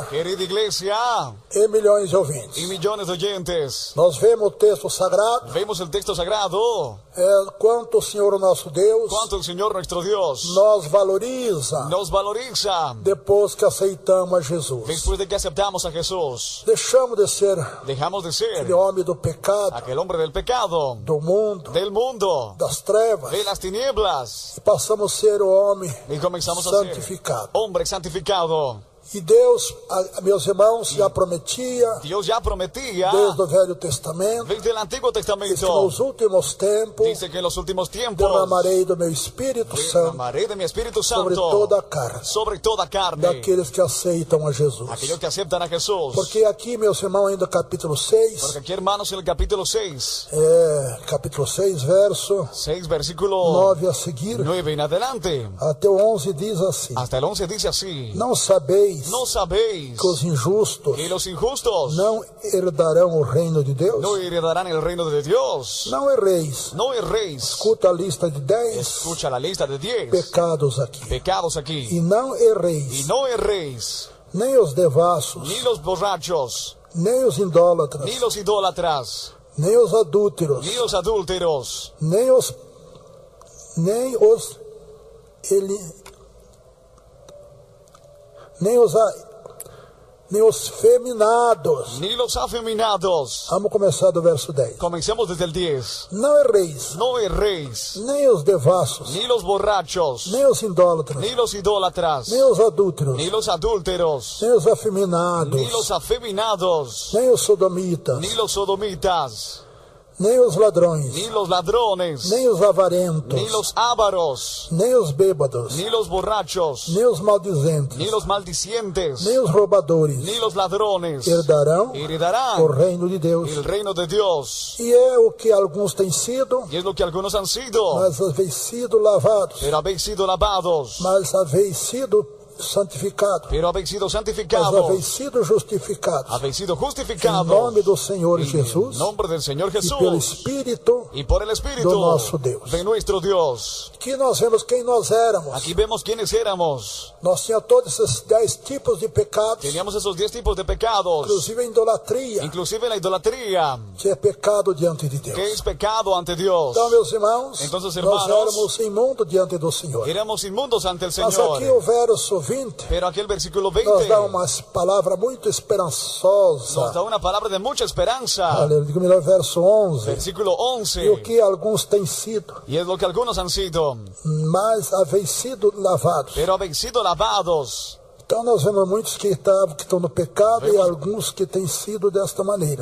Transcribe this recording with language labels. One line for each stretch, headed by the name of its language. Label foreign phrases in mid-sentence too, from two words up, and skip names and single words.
Spanish: Querida iglesia
Portuguese: e milhões de ouvintes,
Spanish: y millones de oyentes,
Portuguese: nós vemos o texto sagrado,
Spanish: vemos el texto sagrado,
Portuguese: quanto o Senhor nosso Deus
Spanish: cuánto el Señor nuestro Dios
Portuguese: nos valoriza
Spanish: nos valoriza
Portuguese: depois que aceitamos a Jesus.
Spanish: después de que aceptamos a Jesús.
Portuguese: Deixamos de ser
Spanish: Dejamos de ser
Portuguese: aquele homem do pecado,
Spanish: aquel hombre del pecado,
Portuguese: do mundo,
Spanish: del mundo,
Portuguese: das trevas,
Spanish: de las tinieblas,
Portuguese: e passamos a ser o homem
Spanish: y comenzamos a ser
Portuguese: santificado.
Spanish: hombre santificado.
Portuguese: E Deus, meus irmãos, já prometia
Spanish: Dios ya prometía
Portuguese: desde o Velho Testamento
Spanish: desde el Antiguo que Testamento,
Portuguese: nos últimos tempos
Spanish: dice que en los últimos tiempos
Portuguese: derramarei do meu Espírito Santo
Spanish: derramaré de mi Espíritu sobre Santo
Portuguese: toda a carne,
Spanish: sobre toda carne,
Portuguese: daqueles que aceitam a Jesus.
Spanish: aquellos que aceptan a Jesús.
Portuguese: Porque aqui, meus irmãos, ainda capítulo 6,
Spanish: Porque aquí, hermanos, en el capítulo 6,
Portuguese: capítulo 6, verso
Spanish: 6, versículo
Portuguese: 9 a seguir,
Spanish: 9 en adelante,
Portuguese: até o 11 diz assim:
Spanish: hasta el 11 dice así:
Portuguese: Não sabeis
Spanish: ¿no sabéis
Portuguese: que os injustos
Spanish: que los injustos
Portuguese: não herdarão o reino de Deus?
Spanish: no heredarán el reino de Dios?
Portuguese: Não erreis.
Spanish: No erréis.
Portuguese: Escuta a lista de 10
Spanish: Escucha la lista de 10
Portuguese: pecados aqui.
Spanish: pecados aquí.
Portuguese: E não
Spanish: Y
Portuguese: erreis,
Spanish: no erréis,
Portuguese: nem os devassos,
Spanish: ni los borrachos,
Portuguese: nem os idólatras,
Spanish: ni los idólatras,
Portuguese: nem os adúlteros,
Spanish: ni los adúlteros,
Portuguese: nem os nem os feminados.
Spanish: ni los afeminados.
Portuguese: Vamos começar do verso 10.
Spanish: Comencemos desde el 10.
Portuguese: Não erreis,
Spanish: No erréis,
Portuguese: nem os devassos,
Spanish: ni los borrachos,
Portuguese: nem os idólatras,
Spanish: ni los idólatras,
Portuguese: nem os adúlteros,
Spanish: ni los adúlteros,
Portuguese: nem os afeminados,
Spanish: ni los afeminados,
Portuguese: nem os sodomitas,
Spanish: ni los sodomitas,
Portuguese: nem os ladrões,
Spanish: ni los ladrones,
Portuguese: nem os avarentos,
Spanish: ni los ávaros,
Portuguese: nem os bêbados,
Spanish: ni los borrachos,
Portuguese: nem os maldizentes,
Spanish: ni los maldicientes,
Portuguese: nem os roubadores
Spanish: ni los ladrones
Portuguese: herdarão o
Spanish: heredarán
Portuguese: reino de Deus.
Spanish: el reino de Dios.
Portuguese: E é o que alguns têm sido,
Spanish: Y es lo que algunos han sido,
Portuguese: mas haveis sido lavados,
Spanish: pero habéis sido lavados,
Portuguese: mas haveis sido santificados,
Spanish: pero habéis sido
Portuguese: mas
Spanish: santificados,
Portuguese: haveis sido justificados.
Spanish: habéis sido
Portuguese: Em
Spanish: justificados
Portuguese: nome do Senhor
Spanish: en
Portuguese: Jesus
Spanish: el nombre del Señor
Portuguese: e pelo
Spanish: Jesús
Portuguese: Espírito
Spanish: y por el Espíritu
Portuguese: do nosso Deus.
Spanish: de nuestro Dios.
Portuguese: Que nós vemos quem nós éramos.
Spanish: Aquí vemos quiénes éramos.
Portuguese: Nós tínhamos todos esses 10 tipos de pecados,
Spanish: Teníamos esos 10 tipos de pecados,
Portuguese: inclusive a idolatria,
Spanish: inclusive la idolatría,
Portuguese: que é pecado diante de Deus.
Spanish: que es pecado ante Dios.
Portuguese: Então, meus irmãos,
Spanish: Entonces,
Portuguese: nós
Spanish: hermanos,
Portuguese: éramos imundo diante do Senhor.
Spanish: Éramos inmundos ante el
Portuguese: Mas aqui
Spanish: Señor.
Portuguese: o verso 20
Spanish: Pero aquí el versículo
Portuguese: nos
Spanish: 20
Portuguese: dá uma palavra muito
Spanish: nos
Portuguese: esperançosa.
Spanish: da una palabra de mucha esperanza.
Portuguese: Aleluia. Digo melhor, verso 11.
Spanish: Versículo
Portuguese: E o
Spanish: 11.
Portuguese: que alguns têm sido,
Spanish: Y es lo que algunos han sido,
Portuguese: mas haveis sido lavados.
Spanish: pero habéis sido lavados.
Portuguese: Então nós vemos muitos que estão no pecado e alguns que têm sido desta maneira.